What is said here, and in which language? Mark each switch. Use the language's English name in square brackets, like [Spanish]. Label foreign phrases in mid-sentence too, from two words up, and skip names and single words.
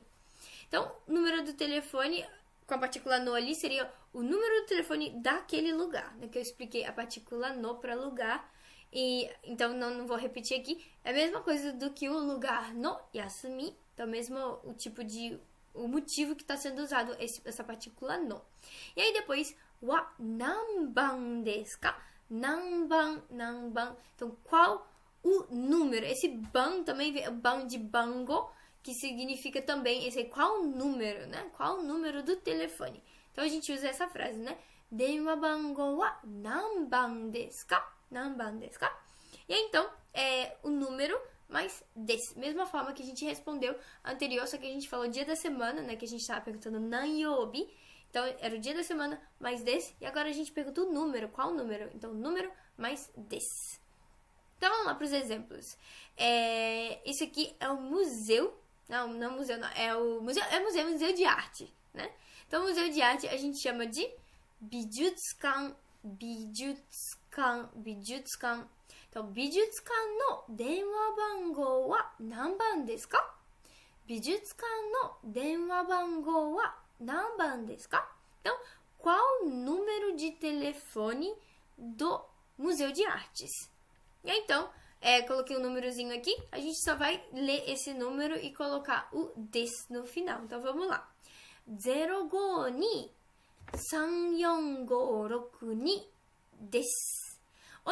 [Portuguese] Então, o número do telefone, com a partícula no ali, seria o número do telefone daquele lugar, né? Que eu expliquei a partícula no para lugar. E então, não vou repetir aqui. É a mesma coisa do que o lugar [Japanese] の休み. [Portuguese] Então, mesmo o motivo que está sendo usado essa partícula no. E aí depois, [Japanese] は何番ですか? [Portuguese] Nanban. Então, qual o número? Esse ban também vem, ban de bango, que significa também qual o número, né? Qual o número do telefone? Então, a gente usa essa frase, né? [Japanese] 電話番号は何番ですか? [Portuguese] E aí, então, o número mais desse. Mesma forma que a gente respondeu anterior, só que a gente falou dia da semana, né? Que a gente estava perguntando nanyobi. Então, era o dia da semana mais desse. E agora a gente pergunta o número. Qual o número? Então, número mais desse. Então, vamos lá para os exemplos. Isso aqui é o museu. Não museu, não. É museu de arte, né? Então, museu de arte a gente chama de bijutsukan. Então, [Japanese] 美術館の電話番号は何番ですか? 美術館の電話番号は何番ですか? [Portuguese] Então, qual o número de telefone do Museu de Artes? E aí, então, coloquei um númerozinho aqui. A gente só vai ler esse número e colocar o desu no final. Então, vamos lá. [Japanese] 052-3456-2です。